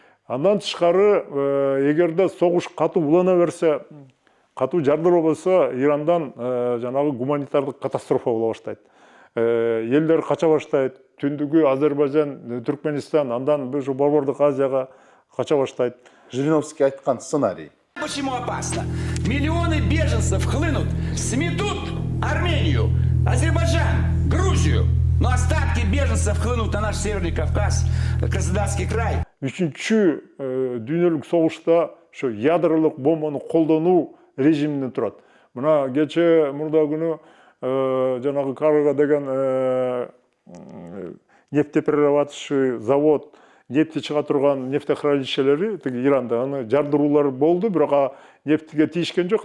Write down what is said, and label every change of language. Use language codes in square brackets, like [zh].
[ky] Андан тышкары, эгерде согуш катуу улана берсе, катуу жардыруу болсо, Ирандан жанагы гуманитардык катастрофа боло баштайт. Элдер кача баштайт. Түндүгү Азербайжан, Түркменистан, андан ушу Борбордук Азияга кача баштайт. Жириновский айткан сценарий. [ru] Почему опасно? Миллионы беженцев хлынут, сметут Армению, Азербайджан, Грузию. Но остатки беженцев хлынут на наш Северный Кавказ, Краснодарский край. [ky] Üçüncü dünyөлүк согушта ошо ядролук бомбаны колдонуу режиминен турат. Мына кече мурда күнү жанагы Карга деген нефтеперерабатывающий завод, нефти чыга турган нефтехранилищелери тиги Иранда аны жардыруулар болду, бирок нефтиге тийишкен жок.